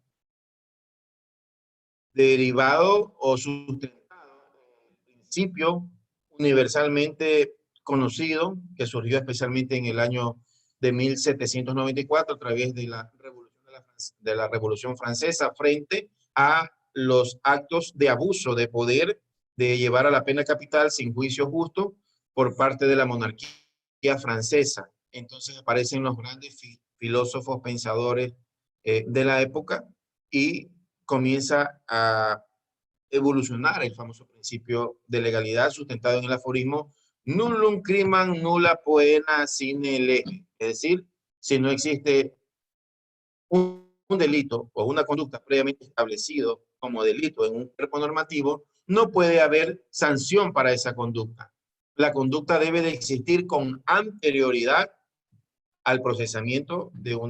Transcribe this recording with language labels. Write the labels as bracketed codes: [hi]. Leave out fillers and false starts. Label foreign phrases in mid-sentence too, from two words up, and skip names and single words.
[es] derivado o sustentado en el principio universalmente conocido, que surgió especialmente en el año de 1794 a través de la Revolución Francesa frente a los actos de abuso de poder de llevar a la pena capital sin juicio justo por parte de la monarquía francesa. Entonces aparecen los grandes filósofos pensadores de la época y comienza a evolucionar el famoso principio de legalidad sustentado en el aforismo [la] nullum crimen nulla poena sine lege. [es] Es decir, si no existe un delito o una conducta previamente establecido como delito en un cuerpo normativo, no puede haber sanción para esa conducta. La conducta debe de existir con anterioridad al procesamiento de una.